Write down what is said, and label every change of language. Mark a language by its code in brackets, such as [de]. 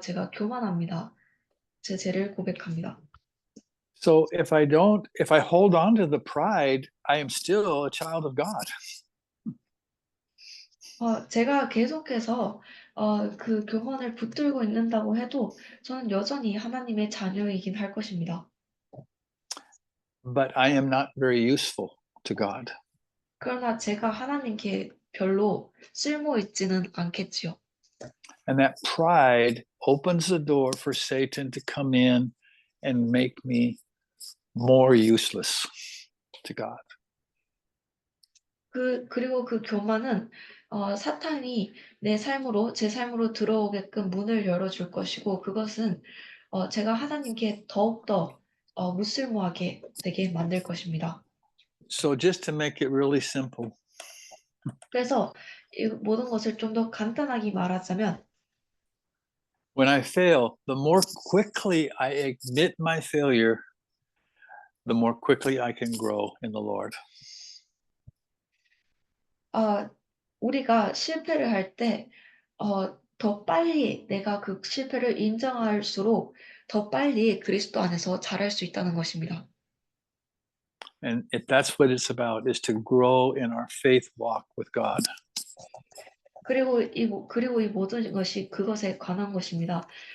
[ko] 제가 교만합니다. 제 죄를 고백합니다. [en] So if I hold on to the pride, I am still a child of God. [ko] 제가 계속해서 그 교만을 붙들고 있는다고 해도 저는 여전히 하나님의 자녀이긴 할 것입니다. [en] But I am not very useful to God. [ko] 그러나 제가 하나님께 별로 쓸모 있지는 않겠지요. [en] And that pride opens the door for Satan to come in and make me more useless to God. [ko] 그리고 그 교만은 사탄이 제 삶으로 들어오게끔 문을 열어줄 것이고 그것은 제가 하나님께 더욱더 무쓸모하게 되게 만들 것입니다. [en] So just to make it really simple, [ko] 그래서 이 모든 것을 좀 더 간단하게 말하자면 [en] when I fail, the more quickly I admit my failure, the more quickly I can grow in the Lord. [ko] 우리가 실패를 할 때 더 빨리 내가 그 실패를 인정할수록 더 빨리 그리스도 안에서 자랄 수 있다는 것입니다. [en] And if that's what it's about, is to grow in our faith walk with God. [ko] 그리고 이 모든 것이 그것에 관한 것입니다.